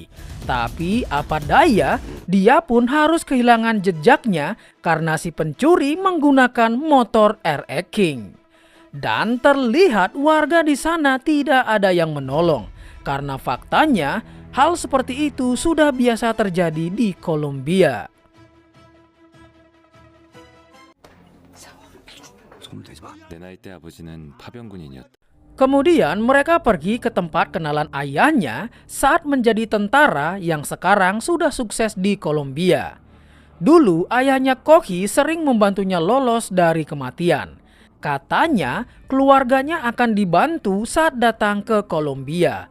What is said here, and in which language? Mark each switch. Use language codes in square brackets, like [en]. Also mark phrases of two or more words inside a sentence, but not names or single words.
[id] Tapi apa daya, dia pun harus kehilangan jejaknya karena si pencuri menggunakan motor RX King. Dan terlihat warga di sana tidak ada yang menolong karena faktanya hal seperti itu sudah biasa terjadi di Kolombia. [ko] 내 나이 때 아버지는 파병군인이었다. [id] Kemudian mereka pergi ke tempat kenalan ayahnya saat menjadi tentara yang sekarang sudah sukses di Kolombia. Dulu ayahnya Kok Hee sering membantunya lolos dari kematian. Katanya keluarganya akan dibantu saat datang ke Kolombia.